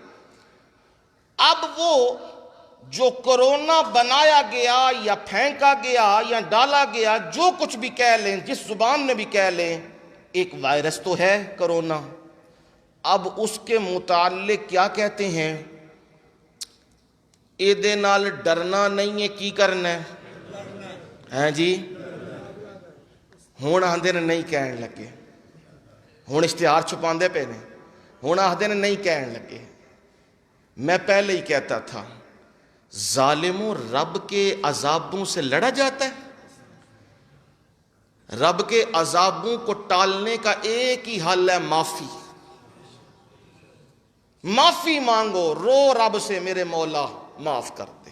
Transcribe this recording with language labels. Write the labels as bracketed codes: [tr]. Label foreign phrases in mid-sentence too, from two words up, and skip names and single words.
[ur] اب وہ جو کورونا بنایا گیا یا پھینکا گیا یا ڈالا گیا، جو کچھ بھی کہہ لیں، جس زبان میں بھی کہہ لیں، ایک وائرس تو ہے کورونا. اب اس کے متعلق کیا کہتے ہیں؟ [pa] ایدے نال ڈرنا نہیں ہے، کی کرنا ہے جی؟ ہون آندے نے نہیں کہن لگے، ہون اشتہار چھپاندے پہ نے، ہون آندے نے نہیں کہن لگے. [ur] میں پہلے ہی کہتا تھا ظالموں، رب کے عذابوں سے لڑا جاتا ہے. رب کے عذابوں کو ٹالنے کا ایک ہی حل ہے، معافی. معافی مانگو، رو رب سے، میرے مولا معاف کر دے.